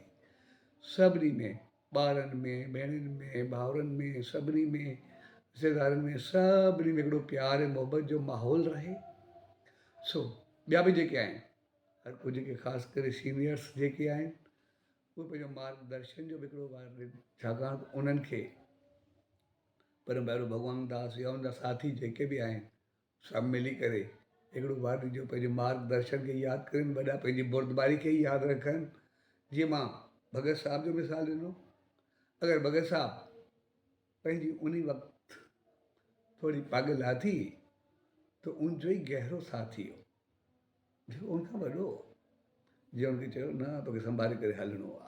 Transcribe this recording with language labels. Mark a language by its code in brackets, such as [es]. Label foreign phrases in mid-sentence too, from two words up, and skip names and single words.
[sd] सभिनी में ॿारनि में भेणनि में भाउरनि में सभिनी में रिश्तेदारनि में सभिनी में हिकिड़ो प्यार ऐं मोहबत जो माहौल रहे। सो ॿिया बि जेके आहिनि, हर को जेके ख़ासि करे सीनियर्स जेके आहिनि उहे पंहिंजो मार्गदर्शन जो बि हिकिड़ो ॿार ॾिनि, छाकाणि उन्हनि खे परम भैरो भगवान दास या उनजा साथी जेके बि आहिनि सभु मिली करे हिकिड़ो ॿार जो पंहिंजे मार्गदर्शन खे यादि कनि, वॾा पंहिंजी बुर्दबारी खे ई यादि रखनि। जीअं मां भगत साहिब जो मिसाल ॾिनो, अगरि भगत साहिब पंहिंजी उन वक़्तु थोरी पग लाथी त उनजो ई गहरो साथी हो, जेको उनखां वॾो, जीअं उनखे चयो न तोखे संभाले करे हलिणो आहे।